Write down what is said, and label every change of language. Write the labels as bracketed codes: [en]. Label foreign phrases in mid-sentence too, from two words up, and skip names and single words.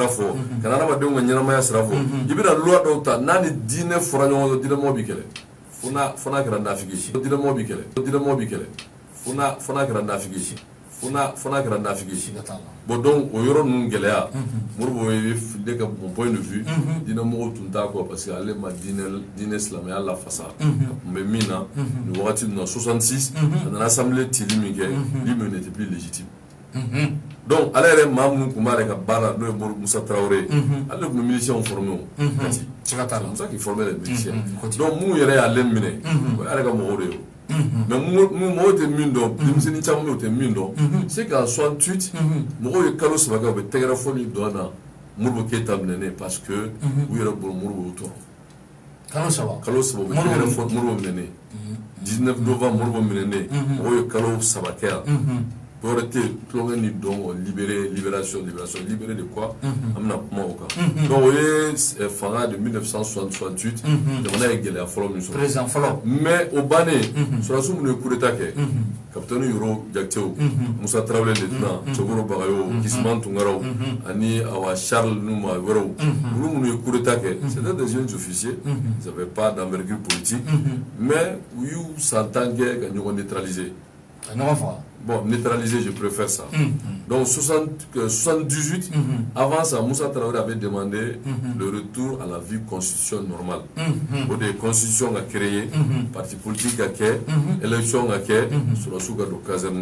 [bm] fɔ ka na adamadenw ka ɲɛnamaya sira fɔ i bɛna loi dɔw ta n'a ni diinɛ fɔra ɲɔgɔn kɔ diinɛmɔgɔ bi kɛlɛ fo n'a kɛra nafigi ye diinɛmɔgɔ bi kɛlɛ fo n'a kɛra nafigi ye fo n'a kɛra nafigi ye bon donc o yɔrɔ ninnu gɛlɛya Modibo ye ne ka [fr] mon point de vue [bm] diinɛmɔgɔw tun t'a kɔ parce que ale ma diinɛ silamɛya lafasa a tun bɛ min na nin wagati ninnu na 66 a nana assemblée cili min kɛ [fr] lui-même n'était plus légitime [bm] donc ale yɛrɛ maa minnu tun b'ale ka baara n'o ye Musa Traoré ale tun bɛ miliciens formé o Musa [fr] qui formait les miliciens [bm] donc minnu yɛrɛ y'ale minɛ o y'ale ka mɔgɔw de ye mais mɔgɔw tɛ min dɔn denmisɛnnin caman bɛ yen o tɛ min dɔn [fr] c'est qu'en 68 [bm] mɔgɔw ye kalo saba kɛ u bɛ tɛgɛrɛ fɔ min dɔn na Modibo Keyita minɛnen parce que u yɛrɛ bolo Modibo y'u tɔɔrɔ kalo saba u bɛ tɛgɛrɛ fɔ Modibo minɛnen 19 novembre Modibo minɛnen mɔgɔw ye kalo saba kɛ yan dɔwɛrɛ tɛ tulonkɛ ni dɔn o [fr] libération libéré de quoi [bm] an bɛna kuma o kan donc o ye fanga de 1968 jamana ye gɛlɛya fɔlɔ min sɔrɔ mais o bannen sɔrɔdasiw minnu ye [fr] coup d'état [bm] kɛ capitaine Yoro Jakitew Musa Traoré lieutenant Cɛkɔrɔ Bagayogo Kisman Tunkaraw ani awa Charles Numa wɛrɛw olu minnu ye [fr] coup d'état [bm] kɛ [fr] c'était des jeunes officiers ils n'avaient pas d'envergure politique [bm] mais u y'u s'entend kɛ ka ɲɔgɔn neutraliser [fr] bon, neutraliser, je préfère ça. Donc, 78, avant ça, Musa Traoré avait demandé le retour à la vie constitution normale. La constitution a créé, parti politique a créé, élection a créé, sur la souga de caserne.